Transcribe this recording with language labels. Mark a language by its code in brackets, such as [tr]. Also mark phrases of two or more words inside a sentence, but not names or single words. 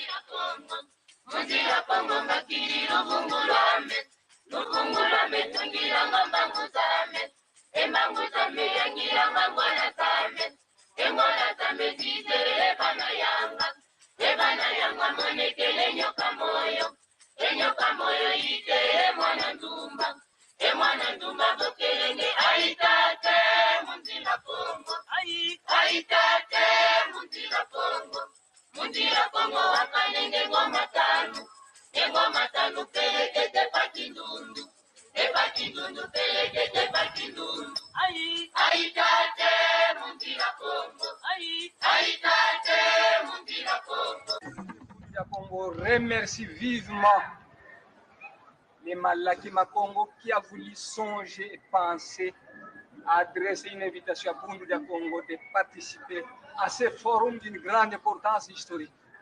[kg] Kongo, munzira Kongo makiri luvungulame, luvungulame tungira ngambangu zame, embangu zame yangira ngangwana zame, engwana zame zizere ebana yanga monekele nyoka moyo, enyoka moyo ite emwana ndumba bokelenge aitate munzira Kongo, aitate munzira Kongo wakalenge ngoma tanu pelekete pakindundu, epakindundu pelekete pakindundu, aitate munzira Kongo, aitate munzira Kongo. [fr] Le Congo remercie vivement les Malaki Makongo qui a voulu songer et penser à adresser une invitation à Bundu du Congo de participer à ce forum d'une grande importance historique.